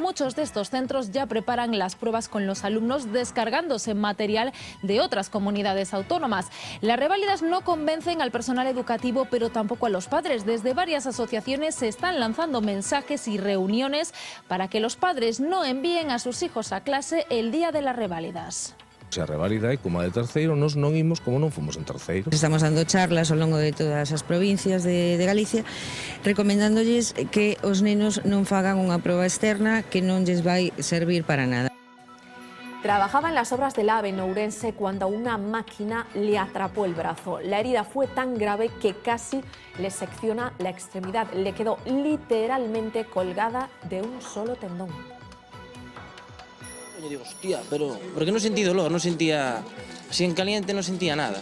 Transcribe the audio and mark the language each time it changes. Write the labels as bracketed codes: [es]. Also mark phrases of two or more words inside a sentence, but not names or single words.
[es] Muchos de estos centros ya preparan las pruebas con los alumnos, descargándose material de otras comunidades autónomas. Las reválidas no convencen al personal educativo, pero tampoco a los padres. Desde varias asociaciones se están lanzando mensajes y reuniones para que los padres no envíen a sus hijos a clase el día de las reválidas. [gl] Se a reválida é como a de terceiro, nós non imos como non fomos en terceiro. Estamos dando charlas ao longo de todas as provincias de Galicia, recomendándolles que os nenos non fagan unha proba externa que non lles vai servir para nada. [es] Trabajaba en las obras del AVE en Ourense cuando una máquina le atrapó el brazo. La herida fue tan grave que casi le secciona la extremidad. Le quedó literalmente colgada de un solo tendón. Yo digo, hostia, pero porque no sentí dolor, no sentía, así en caliente no sentía nada.